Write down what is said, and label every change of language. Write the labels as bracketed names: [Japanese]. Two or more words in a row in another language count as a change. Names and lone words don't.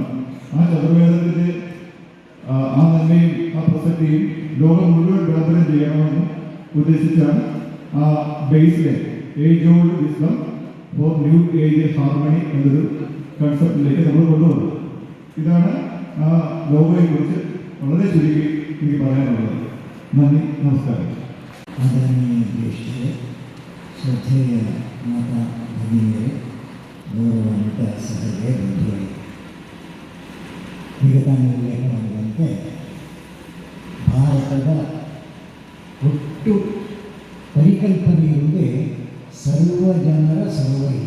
[Malayalam] ആ ചതുർവേദത്തിൻ്റെ ആ നന്മയും ആ പ്രസക്തിയും ലോകം മുഴുവൻ വിളംബരം ചെയ്യണമെന്ന് ഉദ്ദേശിച്ചാണ് ആ ബേസിലെ [English] age old wisdom for new age harmony [Malayalam] എന്നൊരു കൺസെപ്റ്റിലേക്ക് നമ്മൾ കൊണ്ടുവന്നത്. ഇതാണ് ആ ലോകയെക്കുറിച്ച് വളരെ ചുരുക്കി എനിക്ക് പറയാനുള്ളത്. നന്ദി, നമസ്കാരം. ആദരണീയ അധ്യക്ഷരെ, ശ്രദ്ധേയ [Kannada] ಮಾತಾ ಭಗಿನಿಯರೇ, ಗೌರವಾನ್ವಿತ ಸಹೋದರ ಬಂಧುಗಳೇ, ಈಗ ತಾನು ಉಲ್ಲೇಖ ಮಾಡಿದಂತೆ ಭಾರತದ ಒಟ್ಟು ಪರಿಕಲ್ಪನೆ ಇರುವುದೇ ಸರ್ವಜನರ ಸರ್ವಹಿತ.